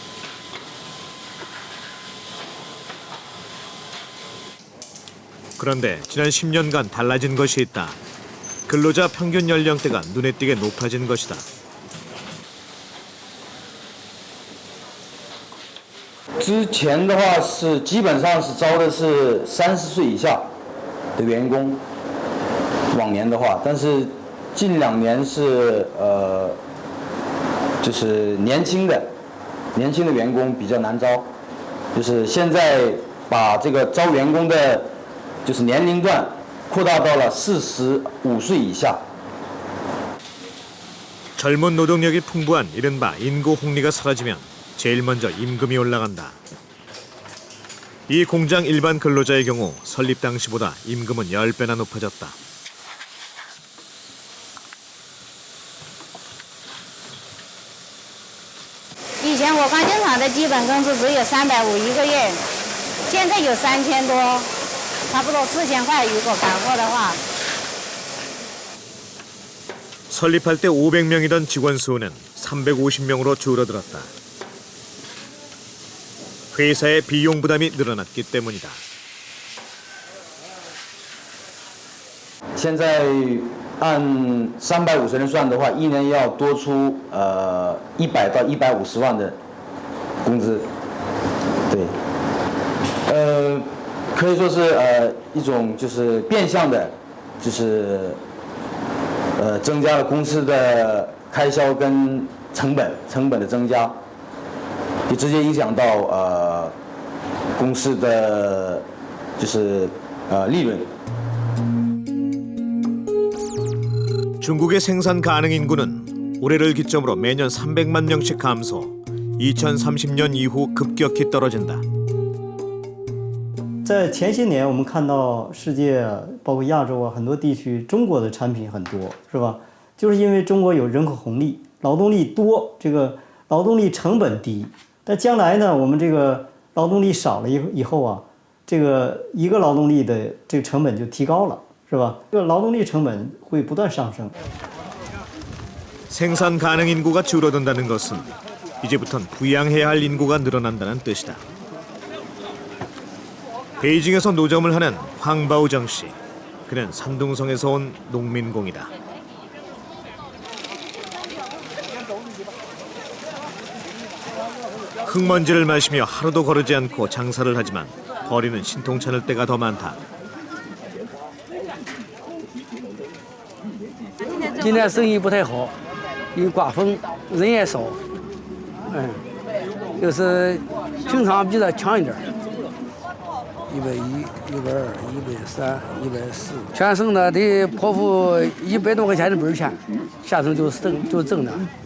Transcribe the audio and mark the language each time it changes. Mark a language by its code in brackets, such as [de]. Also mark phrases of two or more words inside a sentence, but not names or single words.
[ko] 그런데 지난 10년간 달라진 것이 있다. 근로자 평균 연령대가 눈에 띄게 높아진 것이다. [zh] 之前的话是基本上是招的是30岁以下的员工，往年的话，但是近2年是就是年轻的员工比较难招，就是现在把这个招员工的就是年龄段扩大到了45岁以下。 [ko] 젊은 노동력이 풍부한 이른바 인구 홍리가 사라지면 제일 먼저 임금이 올라간다. 이 공장 일반 근로자의 경우 설립 당시보다 임금은 10배나 높아졌다. [zh] 以前我刚进厂的基本工资只有350一个月，现在有3000多，差不多4000块。如果赶货的话。 [ko] 설립할 때 500명이던 직원 수는 350명으로 줄어들었다. 회사의 비용 부담이 늘어났기 때문이다. [zh] 现在按350人算的话，一年要多出100到150万的工资。对，可以说是一种就是变相的，就是增加了公司的开销跟成本的增加，就直接影响到公司的就是利润。 [ko] 중국의 생산 가능 인구는 올해를 기점으로 매년 300만 명씩 감소, 2030년 이후 급격히 떨어진다. [zh] 在前些年，我们看到世界包括亚洲啊很多地区，中国的产品很多，是吧？就是因为中国有人口红利，劳动力多，这个劳动力成本低。但将来呢，我们这个劳动力少了以后啊，这个一个劳动力的这个成本就提高了，是吧？这个劳动力成本会不断上升。 [ko] 생산 가능 인구가 줄어든다는 것은 이제부턴 부양해야 할 인구가 늘어난다는 뜻이다. 베이징에서 노점을 하는 황바오정 씨. 그는 산둥성에서 온 농민공이다. 흙먼지를 마시며 하루도 거르지 않고 장사를 하지만 버리는 신통찮을 때가 더 많다. [zh] 今年生意不太好，因为刮风，人也少，就是平常比这强一点，110、120、130、140，全省的得颇付100多块钱的本钱，下层就挣的，